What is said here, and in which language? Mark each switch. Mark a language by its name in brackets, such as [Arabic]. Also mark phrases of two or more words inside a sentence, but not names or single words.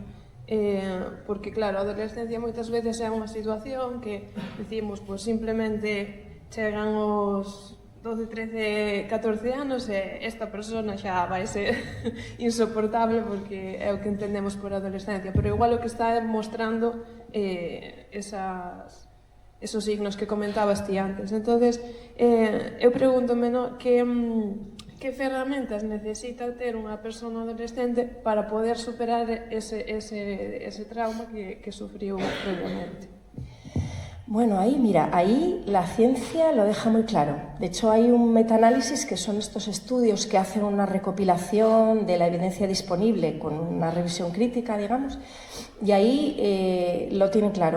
[Galician] Porque, claro, a adolescencia moitas veces é unha situación que decimos, pois simplemente chegan os 12, 13, 14 anos e esta persona xa vai ser insoportable porque é o que entendemos por adolescencia, pero igual o que está mostrando esos signos que comentabas ti antes. Entonces, eu pregúntome, no, que ferramentas necesita ter unha persona adolescente para poder superar ese trauma que sufriu previamente? [Spanish] Bueno, ahí, mira, ahí la ciencia lo deja muy claro. De hecho, hay un metaanálisis que son estos estudios que hacen una recopilación de la evidencia disponible con una revisión crítica, digamos, y ahí lo tienen claro.